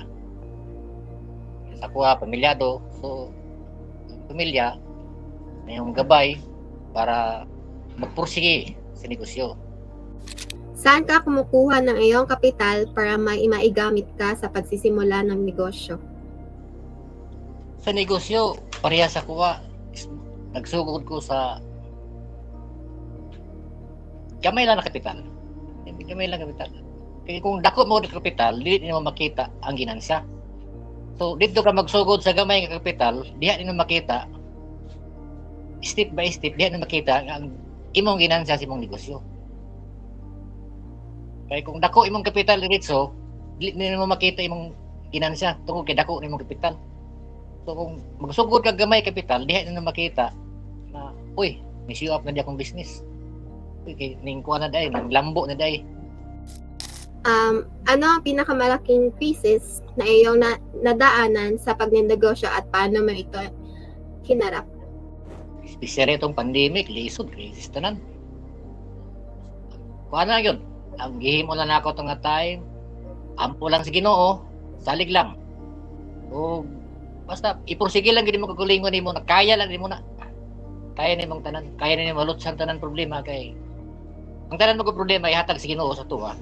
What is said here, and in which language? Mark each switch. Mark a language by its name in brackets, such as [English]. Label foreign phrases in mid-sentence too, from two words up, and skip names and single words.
[Filipino] Ako pamilyado, so pamilya na yung gabay para magpursige sa negosyo. Saan ka kumukuha ng iyong kapital para maigamit ka sa pagsisimula ng negosyo? [Cebuano] Sa negosyo, parehas ako nagsugod ko sa gamay lang na kapital. Gamay lang kapital. Kaya kung dako mo ng kapital, dili mo makita ang ginansya. So, dito ka magsugod sa gamay nga kapital, diha nimo makita [English] step by step, [Cebuano] diha nimo makita ang imong ginansya sa imong negosyo. Kaya kung dako imong kapital diretso, dili nimo makita imong ginansya tungod kay dako nimong kapital. So, kung magsugod ka gamay kapital, diha nimo makita na, uy, may show up na di akong business. Uy, kay ning kuha na day, nang lambo na day. [Filipino] Ano ang pinakamalaking crisis na iyong nadaanan sa pagnenegosyo at paano mo ito hinarap? Especially itong pandemic, [Cebuano] lisod, crisis tanan. Kuha na yun. Ang gihimo na nako itong time, ampo lang sa Ginoo, salig lang. O basta ipursige lang gid mo kagulingon nimo na kaya lang nimo na. Kaya nimong tanan, kaya nimo malutsan tanan problema kay ang tanan mo problema ihatag sa Ginoo sa tuwa.